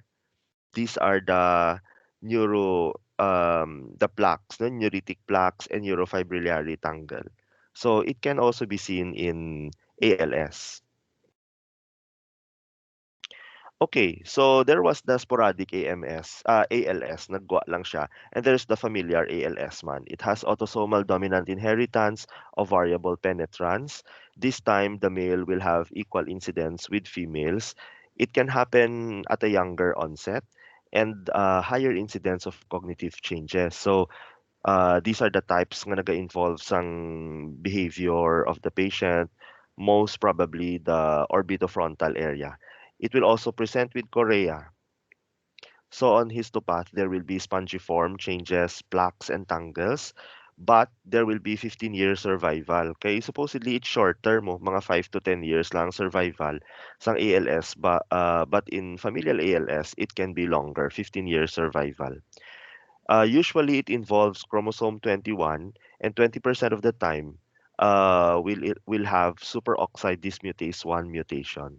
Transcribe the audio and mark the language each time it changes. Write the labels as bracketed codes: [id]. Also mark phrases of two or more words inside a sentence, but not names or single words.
[en] These are the plaques, no? Neuritic plaques and neurofibrillary tangle. So it can also be seen in ALS. Okay, so there was the sporadic ALS, [hil] nagwa lang siya, [en] and there's the familiar ALS man. It has autosomal dominant inheritance of variable penetrance. This time, the male will have equal incidence with females. It can happen at a younger onset and higher incidence of cognitive changes. So these are the types [hil] nga naga-involve sang [en] behavior of the patient, most probably the orbitofrontal area. It will also present with chorea. So on histopath, there will be spongiform changes, plaques, and tangles, but there will be 15-year survival. Okay, supposedly it's shorter mo, mga 5 to 10 years lang survival sang ALS, but in familial ALS, it can be longer, 15-year survival. Usually, it involves chromosome 21, and 20% of the time, will have superoxide dismutase 1 mutation.